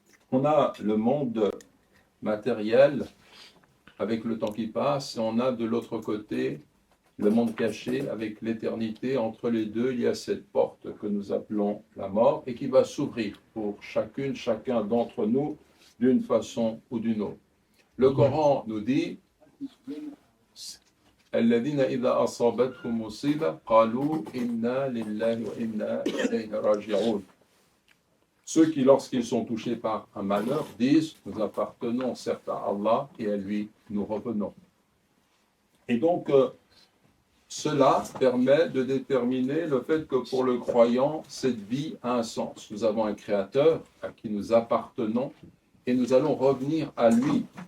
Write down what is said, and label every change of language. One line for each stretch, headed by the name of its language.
French: On a le monde matériel avec le temps qui passe, et on a de l'autre côté le monde caché avec l'éternité. Entre les deux, il y a cette porte que nous appelons la mort et qui va s'ouvrir pour chacun d'entre nous d'une façon ou d'une autre. Le Coran nous dit
Arabic: الذين إذا أصابتهم مصيبة قالوا إنا لله وإنا إليه راجعون.
French: Ceux qui, lorsqu'ils sont touchés par un malheur, disent nous appartenons certes à Allah et à lui nous revenons. Et donc, cela permet de déterminer le fait que pour le croyant, cette vie a un sens. Nous avons un Créateur à qui nous appartenons et nous allons revenir à lui.